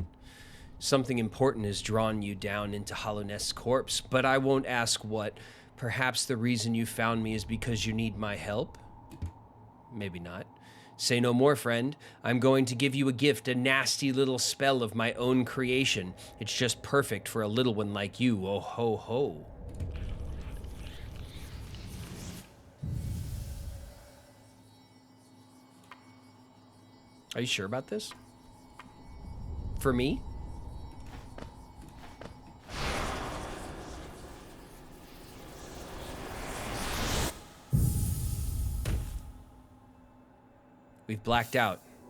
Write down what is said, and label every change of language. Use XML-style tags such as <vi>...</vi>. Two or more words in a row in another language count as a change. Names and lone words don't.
<en>Something important has drawn you down into Hollownest's corpse, but I won't ask what. Perhaps the reason you found me is because you need my help? Maybe not. Say no more, friend. I'm going to give you a gift, a nasty little spell of my own creation. It's just perfect for a little one like you. Oh ho ho. Are you sure about this? For me? We've blacked out.</en>